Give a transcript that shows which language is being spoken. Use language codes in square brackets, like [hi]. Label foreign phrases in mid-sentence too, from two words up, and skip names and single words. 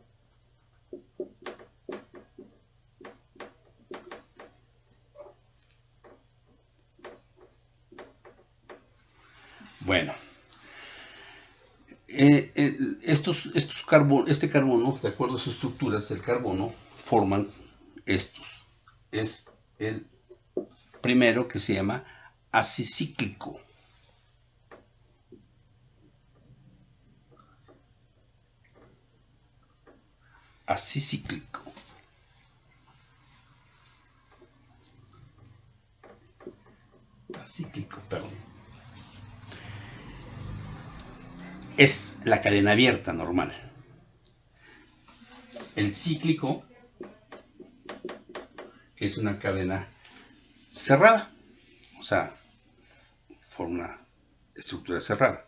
[es] Bueno, este carbono, de acuerdo a sus estructuras del carbono, forman estos. Es el primero, que se llama acicíclico. Acicíclico. Acíclico, perdón. Es la cadena abierta normal. El cíclico, que es una cadena cerrada, o sea, forma una estructura cerrada.